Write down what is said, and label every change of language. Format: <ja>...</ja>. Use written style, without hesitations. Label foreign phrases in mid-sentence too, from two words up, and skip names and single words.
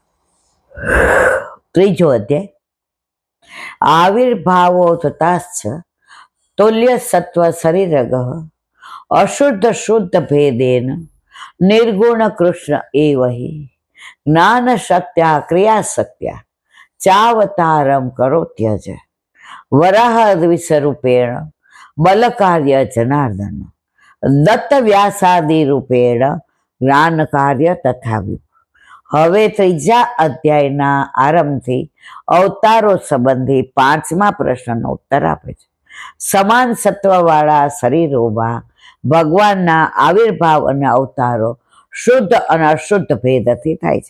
<gu>ત્રીજો અધ્યાય. આવિર્ભાવો થતા જ</gu> <sa>तुल्य सत्व शरीरगः अशुद्ध शुद्ध भेदेन निर्गुण कृष्ण एव हि ज्ञान शक्त्या क्रिया शक्त्या चावतारम करो त्यज वराह द्विस्वरूपेण बल कार्य जनार्दन दत्त व्यासादि रूपेण</sa> <gu>જ્ઞાન કાર્ય તથા હવે ત્રીજા અધ્યાયના આરંભથી અવતારો સંબંધી 5મા પ્રશ્નનો ઉત્તર આપે છે. સમાન સત્વવાળા શરીરોમાં ભગવાનના આવિર્ભાવ અને અવતારો શુદ્ધ અને અશુદ્ધ ભેદથી થાય છે.</gu>